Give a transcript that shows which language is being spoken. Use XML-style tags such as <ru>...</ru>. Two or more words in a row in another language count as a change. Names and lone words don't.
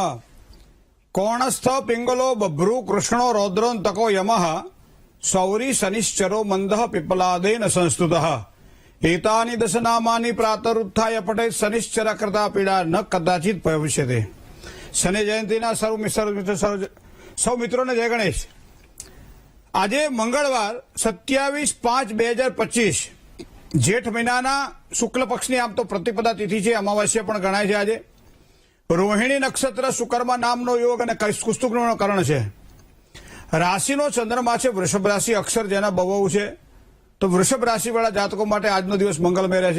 <sa>कोणस्थ पिंगलो बभ्रू कृष्णो रौद्रोन्तको यमः सौरी शनिश्चरो मंदः पिपलादेन संस्तुतः एतानि दशनामानि प्रातरुत्थाय पठेत् शनिश्चर कृता पीड़ा न कदाचित भविष्यते।</sa> <gu>શનિ જયંતીના સૌ મિત્રોને જય ગણેશ। આજે મંગળવાર 27/5/2025 જેઠ મહિનાના શુક્લ પક્ષની આમ તો પ્રતિપદા તિથિ છે, અમાવાસ્યા પણ ગણાય છે। આજે રોહિણી નક્ષત્ર શુકર્મા નામનો યોગ અને કુસ્તુકનો કરણ છે। રાશિનો ચંદ્રમા છે વૃષભ રાશિ, અક્ષર જેના બવુ છે, તો વૃષભ રાશિવાળા જાતકો માટે આજનો દિવસ મંગલમય રહેશે।</gu>